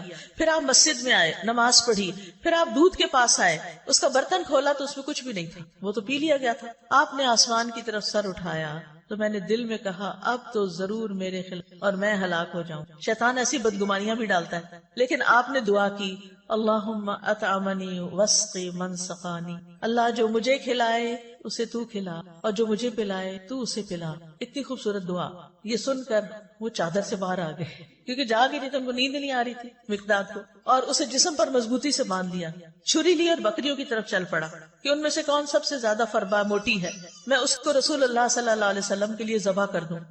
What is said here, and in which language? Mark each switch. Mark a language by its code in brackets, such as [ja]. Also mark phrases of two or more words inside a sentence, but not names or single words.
[ur] پھر آپ مسجد میں آئے, نماز پڑھی, پھر آپ دودھ کے پاس آئے, اس کا برتن کھولا تو اس میں کچھ بھی نہیں تھا, وہ تو پی لیا گیا تھا. آپ نے آسمان کی طرف سر اٹھایا تو میں نے دل میں کہا اب تو ضرور میرے خلاف اور میں ہلاک ہو جاؤں. شیطان ایسی بدگمانیاں بھی ڈالتا ہے, لیکن آپ نے دعا کی [ar] اللہم اطعمنی واسقی من سقانی, [ur] اللہ جو مجھے کھلائے اسے تو کھلا اور جو مجھے پلائے تو اسے پلا. اتنی خوبصورت دعا. یہ سن کر وہ چادر سے باہر آ گئے کیونکہ جاگ ہی نہیں تو ان کو نیند نہیں آ رہی تھی مقداد کو, اور اسے جسم پر مضبوطی سے باندھ دیا, چھری لی اور بکریوں کی طرف چل پڑا کہ ان میں سے کون سب سے زیادہ فربا موٹی ہے, میں اس کو [ar] رسول اللہ صلی اللہ علیہ وسلم [ur] کے لیے ذبح کر دوں.